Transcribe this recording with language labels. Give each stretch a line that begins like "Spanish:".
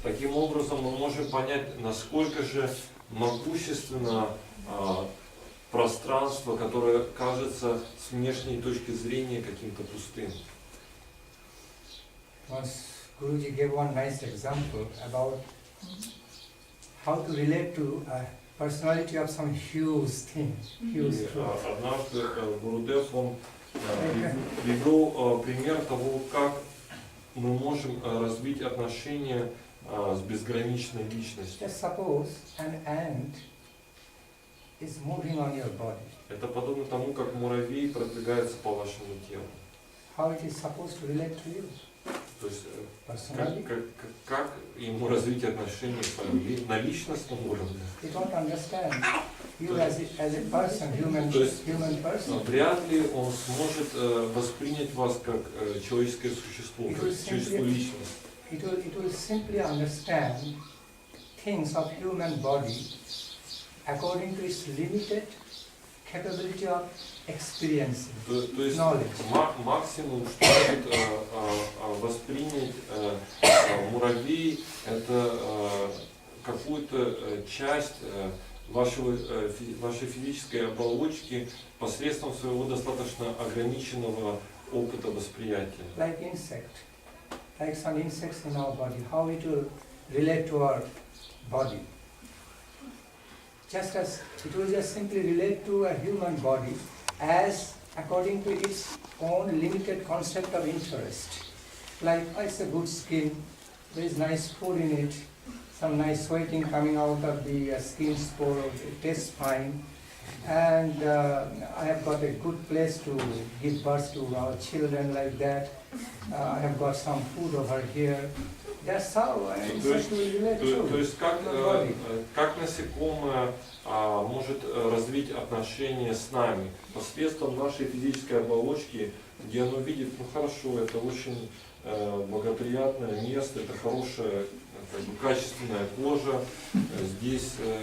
Russian: Таким образом мы можем понять, насколько же могущественно пространство, которое кажется с внешней точки зрения каким-то пустым.
English: Once Guruji gave one nice example about how to relate to a personality of some huge thing, huge
Russian: И
English: truth.
Russian: однажды Гурудев, он привел пример того, как мы можем развить отношения с безграничной личностью.
English: Just suppose an ant is moving on your body.
Russian: Это подобно тому, как муравей продвигается по вашему телу.
English: How it is supposed to relate to you?
Russian: То есть
English: Personally?
Russian: как ему развить отношения с вами на личностном уровне?
English: You don't understand. You as a person, human person.
Russian: Вряд ли он сможет воспринять вас как человеческое существо, как человеческую личность.
English: It will simply understand things of human body according to its limited capability of experiencing,
Russian: То есть
English: knowledge.
Russian: максимум, что может воспринять муравей, это какую-то часть вашей физической оболочки посредством своего достаточно ограниченного опыта восприятия.
English: Like insect, like some insects in our body, how it will relate to our body. Just as it will just simply relate to a human body as according to its own limited concept of interest. Like, it's a good skin, there is nice food in it, some nice sweating coming out of the skin spore, it tastes fine, and I have got a good place to give birth to our children like that. I have got some food over here. That's how insect will relate to.
Russian: То есть как насекомое может развить отношения с нами посредством нашей физической оболочки, где оно видит, ну хорошо, это очень благоприятное место, это хорошая, качественная кожа, здесь